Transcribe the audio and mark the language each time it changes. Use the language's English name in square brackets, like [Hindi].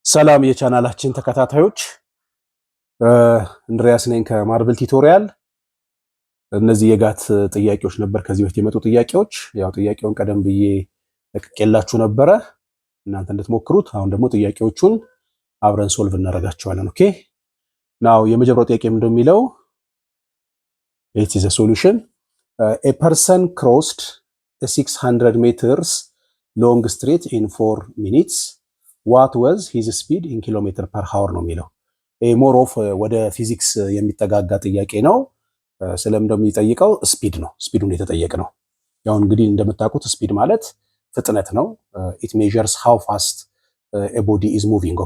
[Amharic] ሰላም የቻናላችን ተከታታዮች እንድሪያስ ነኝ ከማርብል ቲዩቶሪያል። እነዚህ የጋት ጥያቄዎች ነበር ከዚህ በፊት የመጡ ጥያቄዎች። ያው ጥያቄውን ቀደም ብዬ ለቅቄላችሁ ነበረ እናንተ እንድትሞክሩት። አሁን ደግሞ ጥያቄዎቹን አብረን ሶልቭ እናደርጋቸዋለን። ኦኬ ናው የመጀመሪያው ጥያቄ ምንድነው የሚለው [English] it is a solution. A person crossed a 600 meters long street in 4 minutes. What was his speed in kilometer per hour [Amharic] ነው የሚለው። ሞር ኦፍ ወደ ፊዚክስ የሚጠጋጋ ጥያቄ ነው። ስለምንድነው የሚጠይቀው? ስፒድ ነው። ስፒዱን የተጠየቀ ነው። ያው እንግዲህ እንደምታውቁት ስፒድ ማለት ፍጥነት ነው። [English] it measures how fast a body is moving.